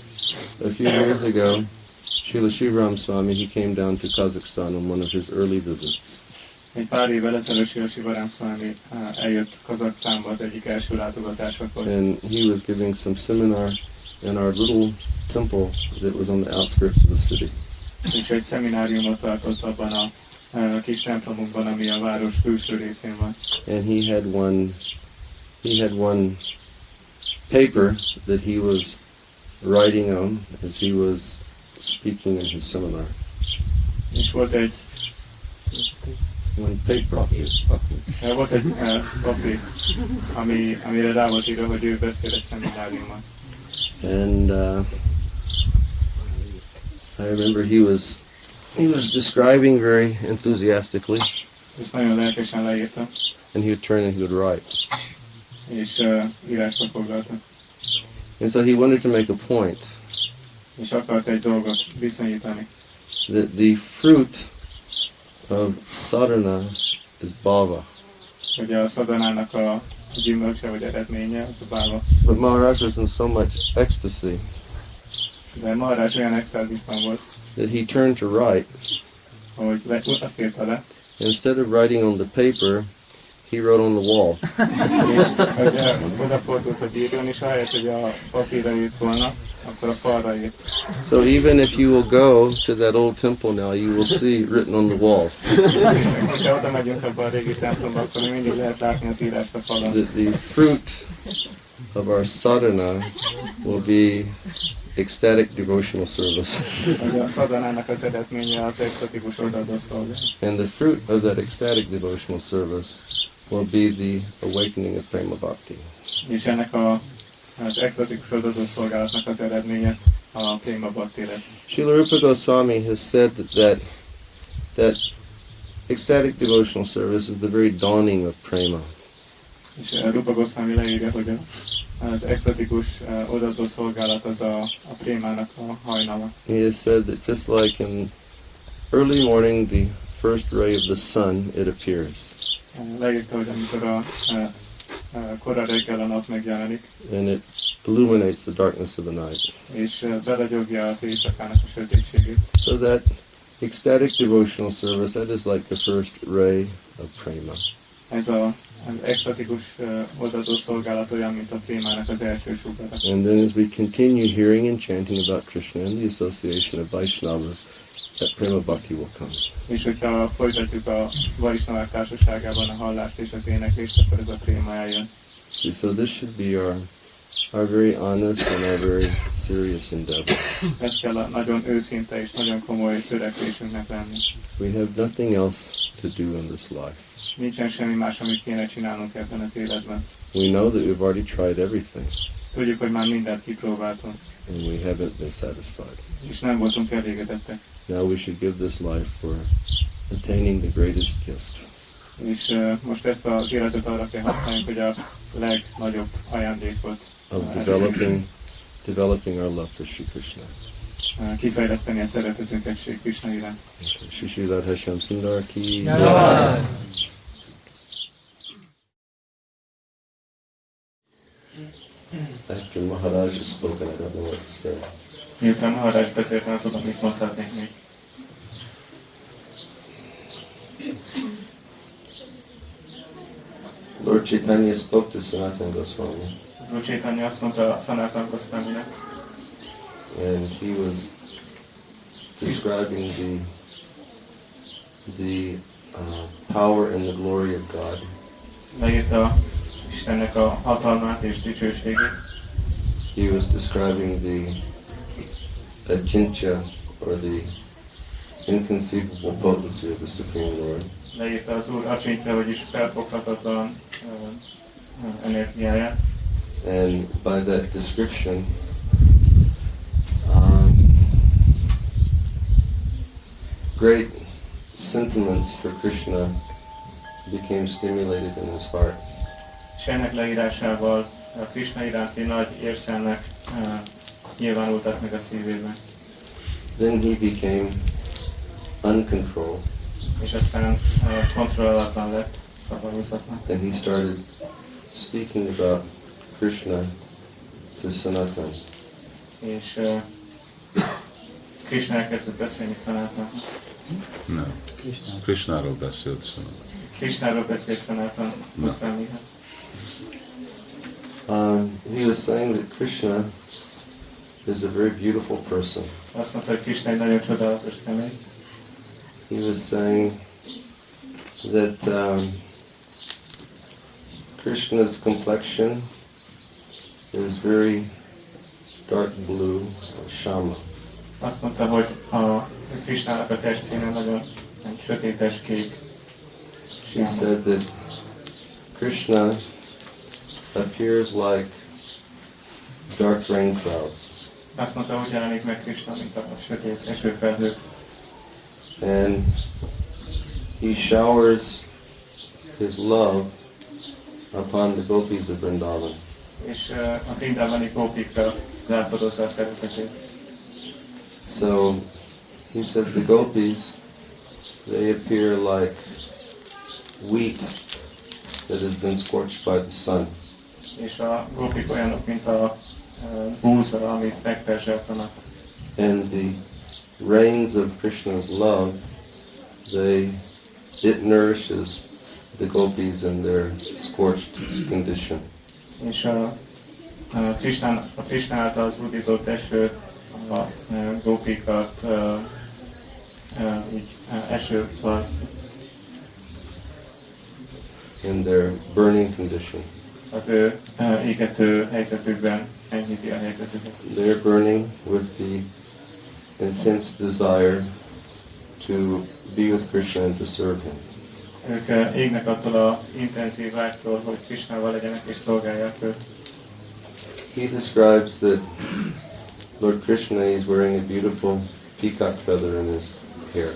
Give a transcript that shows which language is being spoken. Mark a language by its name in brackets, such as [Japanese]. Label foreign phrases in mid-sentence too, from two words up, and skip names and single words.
[English] A few years ago, Srila Shivaram Swami, he came down to Kazakhstan on one of his early visits. [Hungarian] Egy pár évvel ezelőtt Srila Shivaram Swami eljött Kazaksztánba az egyik első látogatásakor. [English] And he was giving some seminar in our little temple that was on the outskirts of the city. [Hungarian] És egy szemináriumot tartott abban a kis templomunkban, ami a város külső részén van. [English] And he had one paper that he was writing on as he was speaking in his seminar. [Hungarian] És volt egy [English] One paper. [Hungarian] papír, amire rá volt írva, hogy ő beszél egy szemináriumon. [English] And I remember he was describing very enthusiastically, [Hungarian] És nagyon lelkesen leírta, [English] and he would turn and he would write. [Hungarian] és írásba foglalta. [English] And so he wanted to make a point [Hungarian] És akart egy dolgot bizonyítani, [English] that the fruit of sadhana is bhava. [Hungarian] hogy a szadanának a gyümölcse vagy eredménye, az a báva. [English] But Maharaj was in so much ecstasy [Hungarian] De Maharaj olyan extázisban volt, [English] that he turned to write. [Hungarian] hogy azt írta le, [English] Instead of writing on the paper, he wrote on the wall. [Hungarian] és hogy odafordult, hogy írjon, és ahelyett, hogy a papírra írt volna, akkor a falra írt. [English] So even if you will go to that old temple now, you will see written on the wall. [Hungarian] Ha oda megyünk abban a régi templomba, akkor még mindig lehet látni az írást a falon. [English] The fruit of our sadhana will be ecstatic devotional service. [Hungarian] Hogy a szadanának az eredménye az extatikus odaadó szolgálat. [English] And the fruit of that ecstatic devotional service will be the awakening of Prema Bhakti. [Hungarian] És ennek az extatikus odaadó szolgálatnak az eredménye a Prema Bhakti lesz. [English] Srila Rupa Goswami has said that ecstatic devotional service is the very dawning of prema. [Hungarian] És Rupa Goswami leírja, hogy az extatikus odaadó szolgálat az a prémának a hajnala. [English] He has said that just like in early morning, the first ray of the sun, it appears. [Hungarian] Leírta, hogy amikor a kora reggel a nap megjelenik, [English] and it illuminates the darkness of the night. [Hungarian] És beragyogja az éjszakának a sötétségét. [English] So that ecstatic devotional service, that is like the first ray of prema. [Hungarian] Ez az extatikus odaadó szolgálat olyan, mint a prémának az első sugara. [English] And then as we continue hearing and chanting about Krishna and the association of Vaishnavas, that prema bhakti will come. [Hungarian] És hogyha folytatjuk a Vaisnavák társaságában a hallást és az éneklést, akkor ez a préma eljön. [English] So this should be our very honest and our very serious endeavor. [Hungarian] Ez kell a nagyon őszinte és nagyon komoly törekvésünknek lenni. [English] We have nothing else to do in this life. [Hungarian] Nincsen semmi más, amit kéne csinálnunk ebben az életben. [English] We know that we've already tried everything, [Hungarian] Tudjuk, hogy már mindent kipróbáltunk, [English] and we haven't been satisfied. [Hungarian] és nem voltunk elégedettek. [English] Now we should give this life for attaining the greatest gift. [Hungarian] És most ezt az életet arra kell használni, hogy a legnagyobb ajándékot [English] Of developing our love for Sri Krishna. [Hungarian] kifejleszteni a szeretetünket Sri Krishna iránt. [Hindi] Shri Radhe-Syama Sundar ki. Jai! [English] After Maharaj has spoken, I don't know what to say. [Hungarian] Miután Maharaj beszélt, nem tudom, mit mondhatnék még. [English] Lord Chaitanya spoke to Sanatana Goswami, [Hungarian] Az Úr Chaitanya azt mondta a Sanatana Goswaminek, [English] and he was describing the power and the glory of God. [Hungarian] leírta Istennek a hatalmát és dicsőségét. [English] He was describing the achintya, or the inconceivable potency of the Supreme Lord. [Hungarian] Leírta az Úr acsintja, vagyis felfoghatatlan energiáját. [English] And by that description, great sentiments for Krishna became stimulated in his heart. [Hungarian] És ennek leírásával a Krishna iránti nagy érszelnek nyilvánultak meg a szívében. [English] Then he became uncontrolled, [Hungarian] És aztán kontrollálatlan lett, szabadulzatlan. [English] and he started speaking about Krishna to Sanatana. [Hungarian] És Krishna elkezdett beszélni Sanatana. Nem. Krishnáról beszélt szóval. Krishnáról beszélt Sanatana Goswamihez. [English] He was saying that Krishna is a very beautiful person. [Hungarian] Azt mondta, hogy Krishna egy nagyon csodálatos személy. [English] He was saying that Krishna's complexion is very dark blue, shama. [Hungarian] Azt mondta, hogy a Krishnának a testszíne nagyon sötétes kék. [English] He said that Krishna appears like dark rain clouds, [Hungarian] Azt mondta, hogy jelenik meg Krishna, mint a sötét esőfelhők. [English] and he showers his love upon the gopis of Vrindavan. [Hungarian] És a Vrindavani gópikra zártadozza a szeretetét. [English] So he said the gopis, they appear like wheat that has been scorched by the sun. [Hungarian] És a gópik olyanok, mint a búza, amit megperzseltanak. [English] And the rains of Krishna's love, it nourishes the gopis in their scorched condition. [Hungarian] És a Krishna által az údított eső a gópikat így esőval [English] In their burning condition. [Hungarian] az ő égető helyzetükben enyhíti a helyzetüket. [English] They're burning with the intense desire to be with Krishna and to serve him. [Hungarian] Ők égnek attól az intenzív vágytól, hogy Krishnával legyenek és szolgálják őt. [English] He describes that Lord Krishna is wearing a beautiful peacock feather in his hair.